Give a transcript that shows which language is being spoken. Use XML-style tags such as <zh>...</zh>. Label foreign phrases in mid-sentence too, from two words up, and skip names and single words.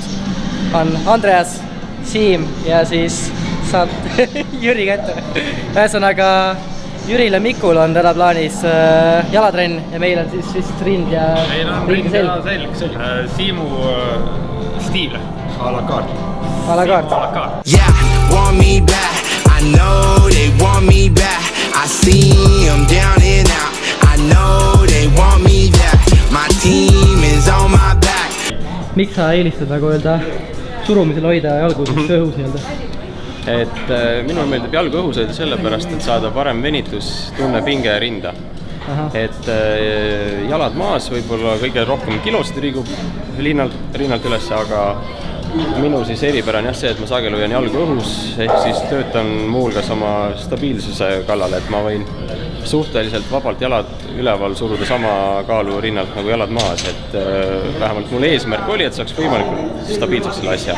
<et>On Andreas, Siim ja siis saab Jüri kätte. Ühesõnaga, Jüril ja Mikul on täna plaanis jalatrenn ja meil on siis vist rind ja selg. Siimu stiil,</et> <fr>a la carte. A la carte.</fr> <en>Yeah, want me back. I know they want me back. I see them down and out. I know they want me back. My team is on my back.</en> <et>Miks sa eelistad nagu öelda surumisel hoida jalgu õhus nii-öelda? Et minul meeldib jalgu õhus hoida sellepärast, et saada parem venitus, tunne pinge ja rinda. Et jalad maas võib-olla kõige rohkem kilosid liigub rinnalt üles, aga minu siis eripära on jah see, et ma sageli hoian jalgu õhus, ehk siis töötan muuhulgas oma stabiilsuse kallal, et ma võin suhteliselt vabalt jalad üleval suruda sama kaalu rinnalt nagu jalad maas, et vähemalt mul eesmärk oli, et saaks võimalikult stabiilseks selle asja.</et>